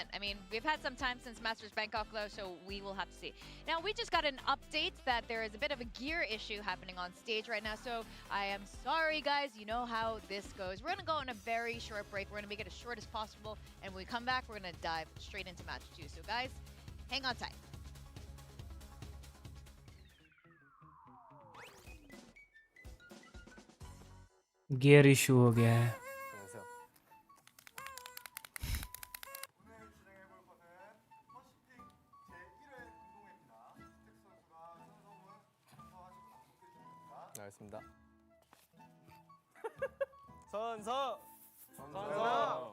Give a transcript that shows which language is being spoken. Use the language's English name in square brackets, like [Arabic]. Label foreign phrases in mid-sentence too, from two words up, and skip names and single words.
[English] I mean, we've had some time since Masters Bangkok, though, so we will have to see. Now, we just got an update that there is a bit of a gear issue happening on stage right now, so I am sorry, guys. You know how this goes. We're going to go on a very short break. We're going to make it as short as possible, and when we come back, we're going to dive straight into match 2. So, guys, hang on tight. gear issue [Hindi] हो गया है. [Korean] 알겠습니다. 선서.